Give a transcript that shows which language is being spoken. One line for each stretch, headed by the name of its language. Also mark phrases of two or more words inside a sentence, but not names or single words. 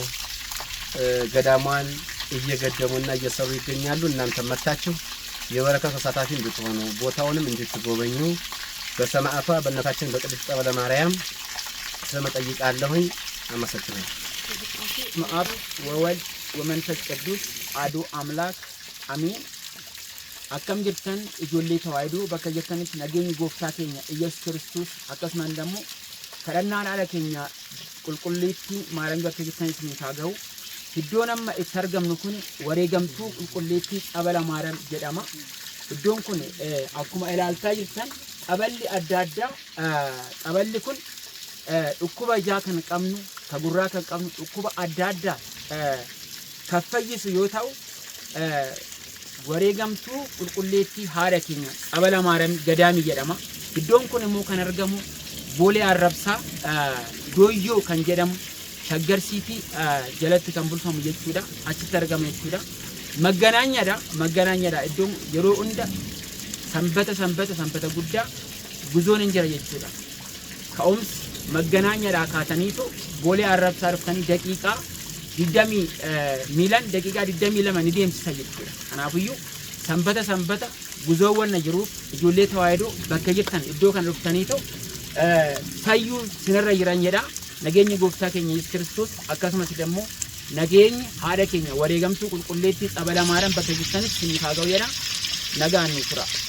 Amharic: ገዳሟን እየገደሙና እየሰሩ ይገኛሉ። እናንተም መጥታችሁ የበረከት ተሳታፊ እንድትሆኑ ቦታውንም እንድትጎበኙ በሰማዕቷ በእናታችን በቅድስት ጸበለ ማርያም ስለመጠይቃለሁኝ። አመሰግናለሁ።
Geez: አብ ወወልድ ወመንፈስ ቅዱስ አሐዱ አምላክ አሜን።
Oromo: akkam jirtan ijoollee tawaayidoo bakka jirtanitti nageenyi gooftaa keenya Iyyasuus Kiristoos akkasumas immoo kadhannaan haala keenya qulqulleetti maaraan bakka jirtanitti nuuf haa ga'u. Iddoon amma itti argamnu kun wareegamtuu qulqulleetti ጸበለ ማርያም jedhama. Iddoon kun akkuma ilaaltaa jirtan xaballi adda addaa xaballi kun dhukkuba ijaa kan qabnu ka gurraa kan qabnu dhukkuba adda addaa kan fayyisu yoo ta'u wareegamtuu qulqulleetti haadha keenya ጸበለ ማርያም ገዳሚ jedhama. Iddoon kun immoo kan argamu Boolee Arrabsaa Dooyyoo kan jedhamu Shaggar City jalatti kan bulfamu jechuudha. Achitti argama jechuudha. Magganaanyadha. Iddoon yeroo hunda sanbata guddaa guzoon hin jira jechuudha. Ka'umsi magganaanyadha kaataniitu Boolee Arrabsaa dhuftanii daqiiqaa 20 miilan daqiiqaa 22 ni deemsisa jechuudha. Kanaafiyyuu sanbata guzoowwan jiruuf ijoollee tawaayidoo bakka jirtan iddoo kan dhuftaniitu fayyuu sinirra jiran jedha. Nageenyi gooftaa keenya Yesuus Kiristoos akkasumas immoo nageenyi haadha keenya wareegamtuu qulqulleetti ጸበለ ማርያም bakka jirtanitti isiniif haa ga'u jedha. Nagaan nuuf tura.